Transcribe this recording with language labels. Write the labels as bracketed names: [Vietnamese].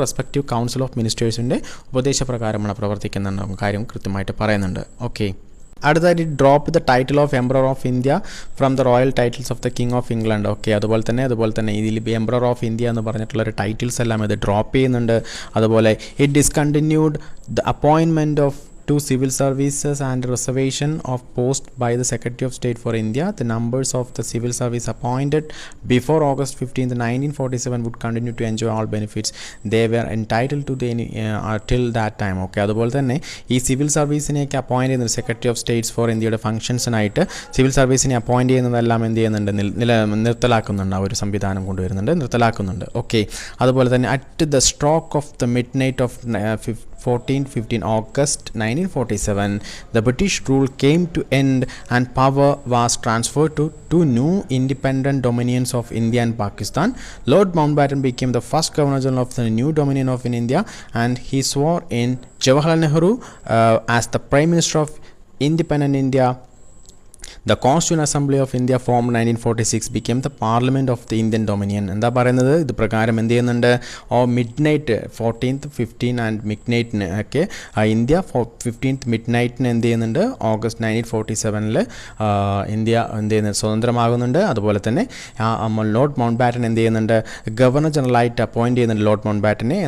[Malayalam] Respective council of മിനിസ്റ്റേഴ്സിൻ്റെ ഉപദേശപ്രകാരമാണ് പ്രവർത്തിക്കുന്ന കാര്യം കൃത്യമായിട്ട് പറയുന്നുണ്ട്. [English] okay, [Malayalam] അടുത്തതായിട്ട് [English] Drop the title of emperor of India from the royal titles of the king of England. [Malayalam] Okay, അതുപോലെ തന്നെ ഇതിൽ എംപറർ ഓഫ് ഇന്ത്യ എന്ന് പറഞ്ഞിട്ടുള്ളൊരു ടൈറ്റിൽസ് എല്ലാം ഇത് ഡ്രോപ്പ് ചെയ്യുന്നുണ്ട്. അതുപോലെ [English] It discontinued the appointment of to civil services and reservation of post by the Secretary of State for India, the numbers of the civil service appointed before August 15, 1947 would continue to enjoy all benefits they were entitled to till that time. [Malayalam] Okay, അതുപോലെ തന്നെ ഈ civil സർവീസിനെയൊക്കെ appoint ചെയ്യുന്നത് secretary of States four ഇന്ത്യയുടെ ഫംഗ്ഷൻസിനായിട്ട് civil സർവീസിനെ appoint ചെയ്യുന്നതെല്ലാം എന്ത് ചെയ്യുന്നുണ്ട്, നിർത്തലാക്കുന്നുണ്ട്. ആ ഒരു സംവിധാനം കൊണ്ടുവരുന്നുണ്ട്, നിർത്തലാക്കുന്നുണ്ട്. [English] okay, [Malayalam] അതുപോലെ തന്നെ [English] At the stroke of the mid night of 15 August 1947, the British rule came to end and power was transferred to two new independent dominions of India and Pakistan. Lord Mountbatten became the first Governor General of the new dominion of India, and he swore in Jawaharlal Nehru as the Prime Minister of independent India. The Constituent Assembly of India formed 1946 became the Parliament of the Indian Dominion. [Malayalam] എന്താ പറയുന്നത്, ഇത് പ്രകാരം എന്ത് ചെയ്യുന്നുണ്ട്, mid night 14th 15 and mid നൈറ്റിന് ഒക്കെ India 15th mid നൈറ്റിന് എന്ത് ചെയ്യുന്നുണ്ട്, August 1947 India എന്ത് ചെയ്യുന്നത്, സ്വതന്ത്രമാകുന്നുണ്ട്. അതുപോലെ തന്നെ ലോർഡ് മൗണ്ട് ബാറ്റൻ എന്ത് ചെയ്യുന്നുണ്ട്, ഗവർണർ ജനറലായിട്ട് അപ്പോയിൻറ്റ് ചെയ്യുന്നുണ്ട് ലോർഡ് മൗണ്ട് ബാറ്റനെ.